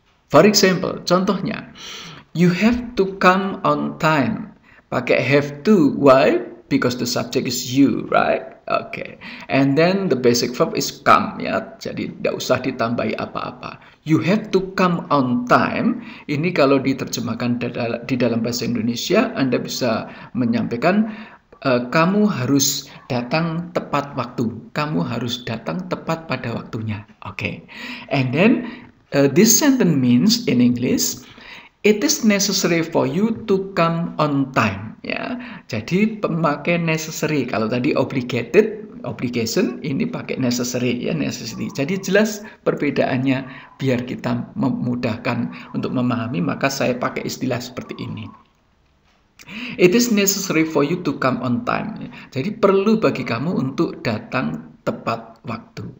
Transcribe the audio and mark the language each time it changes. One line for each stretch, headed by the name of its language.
English: For example,
Indonesian: contohnya,
English: you have to come on time.
Indonesian: Pakai
English: have to. Why? Because the subject is you, right? Oke. And then the basic verb is come
Indonesian: ya. Jadi tidak usah ditambahi apa-apa.
English: You have to come on time.
Indonesian: Ini kalau diterjemahkan di dalam bahasa Indonesia, Anda bisa menyampaikan kamu harus datang tepat waktu. Kamu harus datang tepat pada waktunya. Oke.
English: And then this sentence means in English, it is necessary for you to come on time.
Indonesian: Ya. Jadi pemakai necessary. Kalau tadi obligation, ini pakai necessary ya, necessity. Jadi jelas perbedaannya biar kita memudahkan untuk memahami, maka saya pakai istilah seperti ini.
English: It is necessary for you to come on time.
Indonesian: Jadi perlu bagi kamu untuk datang tepat waktu.